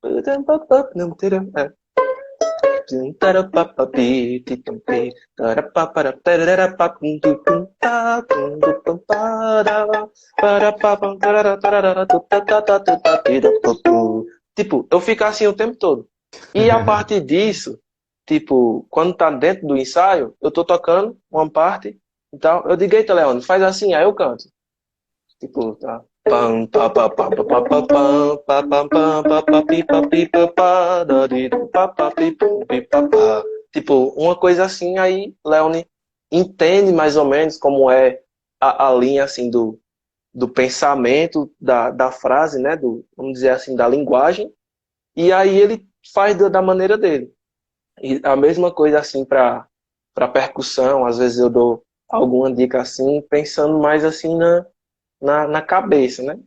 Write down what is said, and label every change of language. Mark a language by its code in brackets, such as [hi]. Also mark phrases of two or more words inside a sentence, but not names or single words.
[pt] Tipo, eu fico assim o tempo todo. E a partir disso, tipo, quando tá dentro do ensaio, eu tô tocando uma parte, então eu digo, eita, Leandro, faz assim, aí eu canto. Tipo, tá. Pam, pa, pa, pa, pa, pa, pa, pam, pa, pam, pam, pa, pa, pi, pa, pi, pa, pa, da, di, do, pa, pa, pi, pum, pi, pa, pa. Tipo, uma coisa assim, aí Leone entende mais ou menos como é a linha, assim, do pensamento, da frase, né, vamos dizer assim, da linguagem, e aí ele faz da maneira dele. E a mesma coisa assim para percussão, às vezes eu dou alguma dica assim, pensando mais assim na cabeça, né?